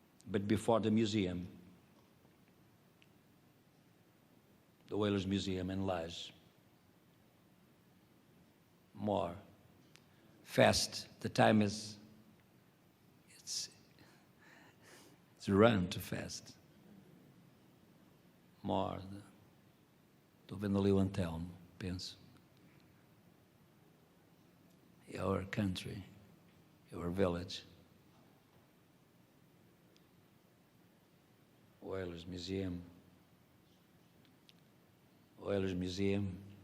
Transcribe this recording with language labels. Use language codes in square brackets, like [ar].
[en] But before the museum, the Whalers Museum in Laje. More. Fast. The time is, it's run too fast. More. [pt] Estou vendo ali o Antelmo, penso. [en] Our country, our village. Whalers Museum. Whalers Museum.